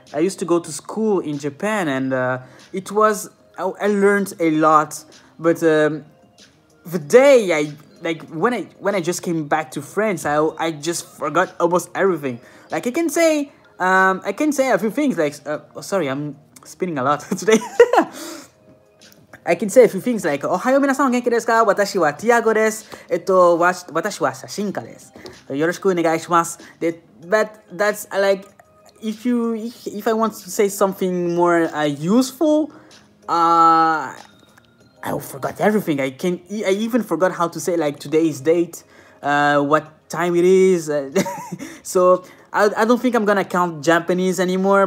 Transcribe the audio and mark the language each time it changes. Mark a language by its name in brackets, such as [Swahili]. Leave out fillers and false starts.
[English] I used to go to school in Japan, and I learned a lot. But the day like when I just came back to France, I just forgot almost everything. Like I can say a few things like oh, sorry, I'm spinning a lot today. I can say a few things like [Japanese] おはよう皆さんお元気ですか私は Tiago です。私は写真家です。よろしくお願いします。 [English] But that's like if I want to say something more useful, I forgot everything. I even forgot how to say like today's date, what time it is. So I don't think I'm gonna count Japanese anymore.